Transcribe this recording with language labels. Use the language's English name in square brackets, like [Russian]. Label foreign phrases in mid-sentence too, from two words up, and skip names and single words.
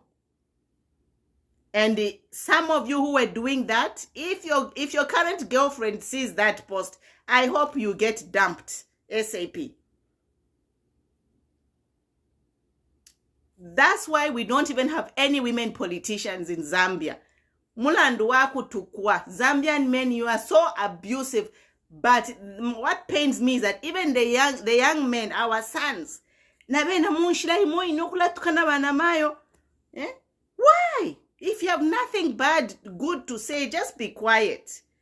[English] And some of you who were doing that, if your current girlfriend sees that post, I hope you get dumped ASAP. That's why we don't even have any women politicians in Zambia. [Bemba] Mulandu waku tukwa. [English] Zambian men, you are so abusive. But what pains me is that even the young men, our sons, why? If you have nothing good to say, just be quiet.